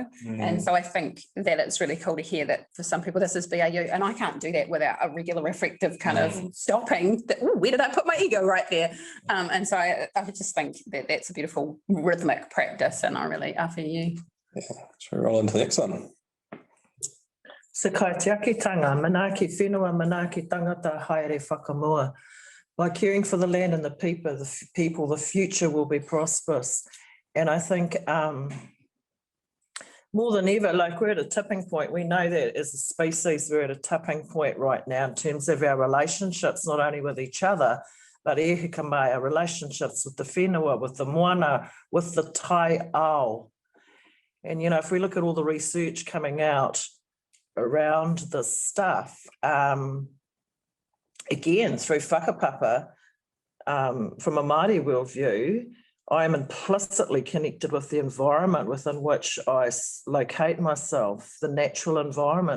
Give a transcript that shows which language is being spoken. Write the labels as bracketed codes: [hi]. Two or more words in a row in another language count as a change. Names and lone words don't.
[en] And so I think that it's really cool to hear that for some people this is BAU, and I can't do that without a regular reflective kind of stopping that, where did I put my ego right there? And so I just think that that's a beautiful rhythmic practice, and I really offer you. Yeah, should we roll into the next one? [mi] So kai te akitanga, manaaki whenua, manaaki tangata, haere whakamua. [en] By caring for the land and the people, the future will be prosperous. And I think more than ever, like we're at a tipping point. We know that as a species, we're at a tipping point right now in terms of our relationships, not only with each other, but [mi] e hika mai, [en] our relationships with the whenua, with the moana, with the [mi] tai ao. [en] And, you know, if we look at all the research coming out around this stuff, again, through whakapapa, from a Māori worldview, I am implicitly connected with the environment within which I locate myself, the natural environment.